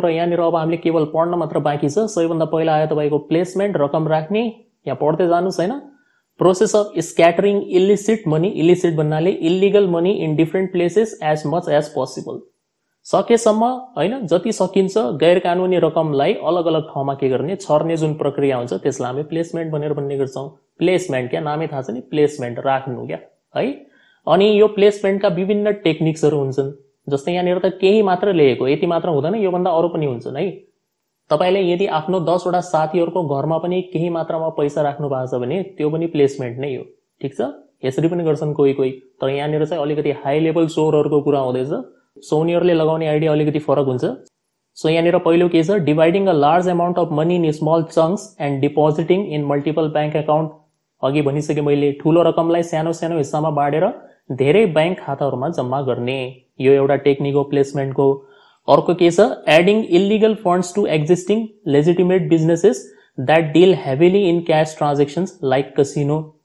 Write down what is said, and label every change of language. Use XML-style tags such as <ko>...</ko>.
<ne>र यहाँनिर अब हामीले केवल पढ्न मात्र बाँकी छ। सबैभन्दा पहिला आयो तपाईको प्लेसमेन्ट, रकम राख्ने। यहाँ पढ्दै जानुस् हैन।</ne> <en>process of scattering illicit money, illicit</en> <ne>भन्नाले</ne> <en>Illegal money in different places as much as possible.</en> <ne>सकेसम्म हैन, जति सकिन्छ गैर कानुनी रकमलाई अलग अलग ठाउँमा के गर्ने, छर्ने जुन प्रक्रिया हुन्छ त्यसलाई हामी प्लेसमेन्ट भनेर भन्ने गर्छौं। प्लेसमेन्ट क्या नामै थाहा छ नि, प्लेसमेन्ट राख्नु क्या है। अनि यो प्लेसमेन्टका विभिन्न टेक्निक्सहरू हुन्छन्। जस्तै यहाँनिर त केही मात्र लेखेको, यति मात्र हुँदैन, यो भन्दा अरु पनि हुन्छन् है। तपाईले यदि आफ्नो 10 वटा साथीहरुको घरमा पनि केही मात्रामा पैसा राख्नु भएको छ भने त्यो पनि प्लेसमेन्ट नै हो। ठीक छ, यसरी पनि गर्छन् कोही कोही। तर यहाँनिर चाहिँ अलिकति हाई लेभल चोरहरुको कुरा हुँदैछ। सो उनीहरुले लगाउने आइडिया अलिकति फरक हुन्छ।</ne> <en>so</en> <ne>यहाँनिर पहिलो के छ,</ne> <en>Dividing a large amount of money in small chunks and depositing in multiple bank account.</en> <ne>अघि भनिसके मैले, ठूलो रकमलाई सानो सानो हिस्सामा बाँडेर धेरै बैंक खाताहरुमा जम्मा गर्ने, यो एउटा टेक्निक हो प्लेसमेन्टको। अर्को के छ,</ne> <en>Adding illegal funds to existing legitimate businesses that deal heavily in cash transactions like casino.</en>